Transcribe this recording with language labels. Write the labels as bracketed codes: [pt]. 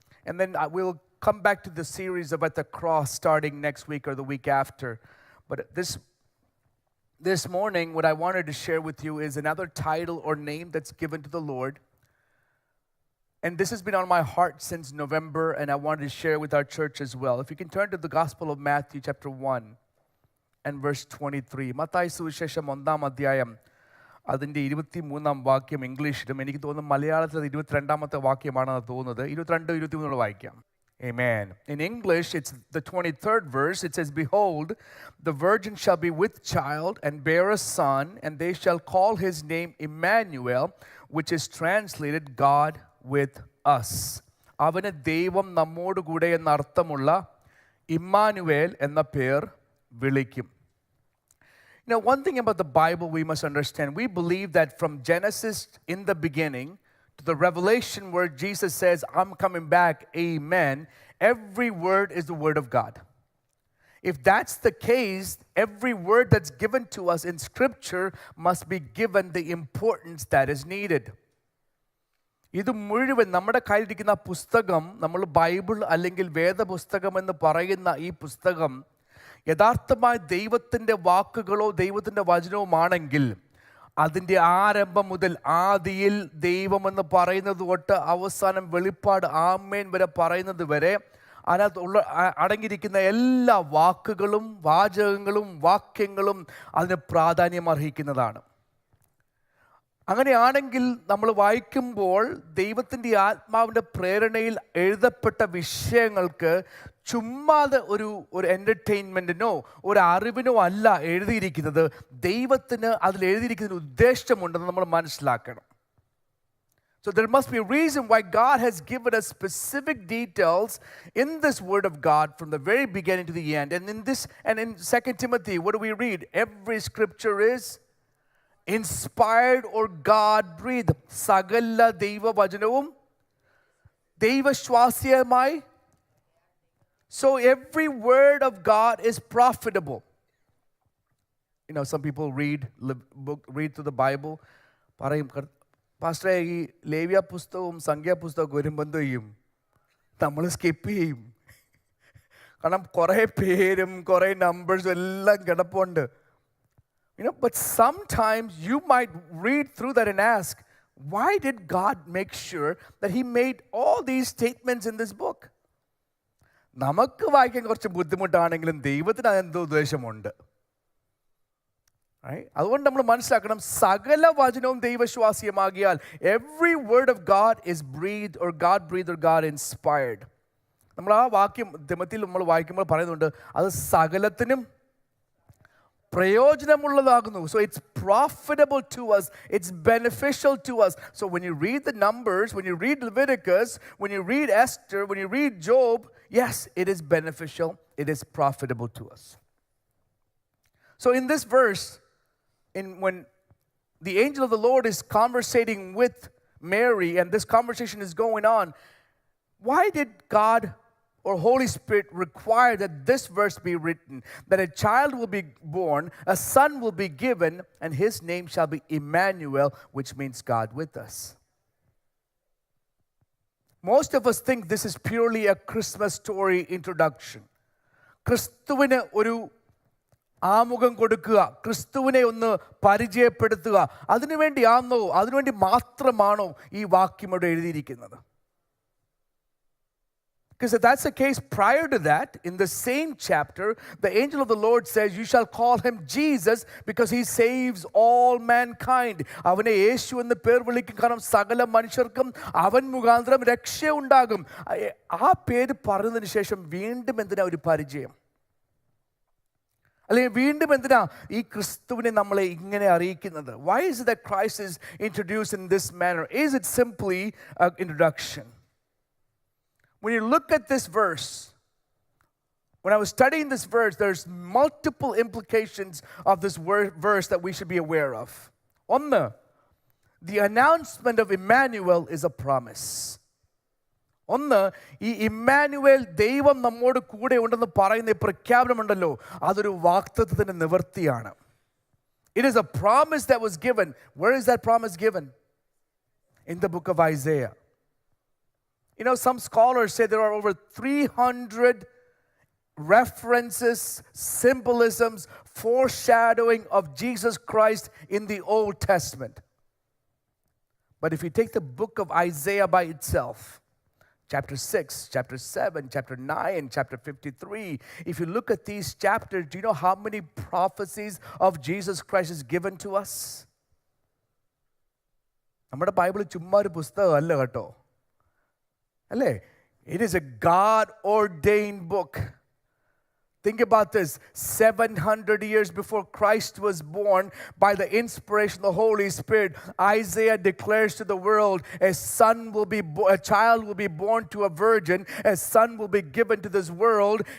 [en] And then we'll come back to the series about the cross starting next week or the week after. But this morning, what I wanted to share with you is another title or name that's given to the Lord. And this has been on my heart since November, and I wanted to share with our church as well. If you can turn to the Gospel of Matthew chapter 1 and verse 23. [ml] Mathai സുവിശേഷം 1-ാം അധ്യായം അതിൻ്റെ 23-ാം വാക്യം ഇംഗ്ലീഷിലും, എനിക്ക് തോന്നുന്നു മലയാളത്തിൽ 22-ാമത്തെ വാക്യമാണെന്ന് തോന്നുന്നത്. 22-23 വായിക്കാം. Amen. [en] In English, it's the 23rd verse. It says, "Behold, the virgin shall be with child and bear a son, and they shall call his name Emmanuel, which is translated God with us." [ml] അവന് ദൈവം നമ്മോട് കൂടെ എന്ന അർത്ഥമുള്ള Emmanuel എന്ന പേർ വിളിക്കും. [en] You know, one thing about the Bible we must understand, we believe that from Genesis in the beginning to the Revelation where Jesus says, "I'm coming back, amen," every word is the word of God. If that's the case, every word that's given to us in Scripture must be given the importance that is needed. [ml] ഇത് മുഴുവൻ നമ്മുടെ കയ്യിലിരിക്കുന്ന പുസ്തകം, നമ്മൾ Bible അല്ലെങ്കിൽ വേദപുസ്തകം എന്ന് പറയുന്ന ഈ പുസ്തകം യഥാർത്ഥമായി ദൈവത്തിൻ്റെ വാക്കുകളോ ദൈവത്തിൻ്റെ വചനവുമാണെങ്കിൽ അതിൻ്റെ ആരംഭം മുതൽ ആദിയിൽ ദൈവമെന്ന് പറയുന്നത് തൊട്ട് അവസാനം വെളിപ്പാട് ആമേൻ വരെ പറയുന്നത് വരെ അതിനകത്ത് അടങ്ങിയിരിക്കുന്ന എല്ലാ വാക്കുകളും വാചകങ്ങളും വാക്യങ്ങളും അതിന് പ്രാധാന്യം അർഹിക്കുന്നതാണ്. അങ്ങനെയാണെങ്കിൽ നമ്മൾ വായിക്കുമ്പോൾ ദൈവത്തിൻ്റെ ആത്മാവിൻ്റെ പ്രേരണയിൽ എഴുതപ്പെട്ട വിഷയങ്ങൾക്ക് ചുമ്മാതെ ഒരു എൻ്റർടൈൻമെൻറ്റിനോ ഒരു അറിവിനോ അല്ല എഴുതിയിരിക്കുന്നത്. ദൈവത്തിന് അതിൽ എഴുതിയിരിക്കുന്നതിന് ഉദ്ദേശമുണ്ടെന്ന് നമ്മൾ മനസ്സിലാക്കണം. [en] So there must be a reason why God has given us specific details in this word of God from the very beginning to the end. And in 2 Timothy, what do we read? Every scripture is inspired or God-breathed. [ml] സകല ദൈവവചനവും ദൈവശ്വാസ്യമായി. [en] So every word of God is profitable. You know, some people read through the Bible. [ml] പറയും, പാസ്റ്ററെ ഈ ലേവ്യ പുസ്തകവും സംഖ്യാപുസ്തകവും വരുമ്പോൾ എന്ത് ചെയ്യും? നമ്മൾ സ്കിപ്പ് ചെയ്യും. കാരണം കുറേ പേരും കുറേ നമ്പേഴ്സും എല്ലാം കിടപ്പുണ്ട്. [en] You know, but sometimes you might read through that and ask, why did God make sure that He made all these statements in this book? [ml] നമുക്ക് വായിക്കാൻ കുറച്ച് ബുദ്ധിമുട്ടാണെങ്കിലും ദൈവത്തിന് അതെന്തോ ഉദ്ദേശമുണ്ട്. അതുകൊണ്ട് നമ്മൾ മനസ്സിലാക്കണം, സകല വചനവും ദൈവശ്വാസ്യമാകിയാൽ [en] every word of God is breathed or God breathed or God inspired. [ml] നമ്മൾ ആ വാക്യം തിമോത്തിയിൽ നമ്മൾ വായിക്കുമ്പോൾ പറയുന്നുണ്ട്, അത് സകലത്തിനും പ്രയോജനമുള്ളതാകുന്നു. [en] So it's profitable to us. It's beneficial to us. So when you read the Numbers, when you read Leviticus, when you read Esther, when you read Job, yes, it is beneficial. It is profitable to us. So in this verse, when the angel of the Lord is conversating with Mary and this conversation is going on, why did God or Holy Spirit require that this verse be written? That a child will be born, a son will be given, and his name shall be Emmanuel, which means God with us. Most of us think this is purely a Christmas story introduction. [ml] ക്രിസ്തുവിന് ഒരു ആമുഖം കൊടുക്കുക, ക്രിസ്തുവിനെ ഒന്ന് പരിചയപ്പെടുത്തുക, അതിനുവേണ്ടി മാത്രമാണോ ഈ വാക്യം ഇവിടെ എഴുതിയിരിക്കുന്നത്? [en] Because if that's the case, prior to that, in the same chapter, the angel of the Lord says, "You shall call him Jesus because he saves all mankind." [ml] അവനെ യേശു എന്ന് പേർ വിളിക്കും, കാരണം സകല മനുഷ്യർക്കും അവൻ മുഖാന്തരം രക്ഷ ഉണ്ടാകും. ആ പേര് പറഞ്ഞതിന് ശേഷം വീണ്ടും എന്തിനാ ഒരു പരിചയം? അല്ലെങ്കിൽ വീണ്ടും എന്തിനാ ഈ ക്രിസ്തുവിനെ നമ്മളെ ഇങ്ങനെ അറിയിക്കുന്നത്? [en] Why is it that Christ is introduced in this manner? Is it simply an introduction? When you look at this verse, When I was studying this verse, there's multiple implications of this verse that we should be aware of. [ml] ഒന്ന്, [en] the announcement of Emmanuel is a promise. [ml] ഒന്ന്, ഈ Emmanuel ദൈവം നമ്മോട് കൂടെ ഉണ്ടെന്ന് പറയുന്ന ഈ പ്രഖ്യാപനമുണ്ടല്ലോ, അതൊരു വാഗ്ദത്തത്തിന്റെ നിവൃത്തിയാണ്. [en] It is a promise that was given. Where is that promise given? In the book of Isaiah. You know, some scholars say there are over 300 references, symbolisms, foreshadowing of Jesus Christ in the Old Testament. But if you take the book of Isaiah by itself, chapter 6, chapter 7, chapter 9, chapter 53. If you look at these chapters, do you know how many prophecies of Jesus Christ is given to us? [ml] നമ്മുടെ Bible ചുമ്മാ ഒരു പുസ്തകമല്ല കേട്ടോ, അല്ലേ? [en] It is a God-ordained book. Think about this. 700 years before Christ was born, by the inspiration of the Holy Spirit, Isaiah declares to the world, a child will be born to a virgin, a son will be given to this world.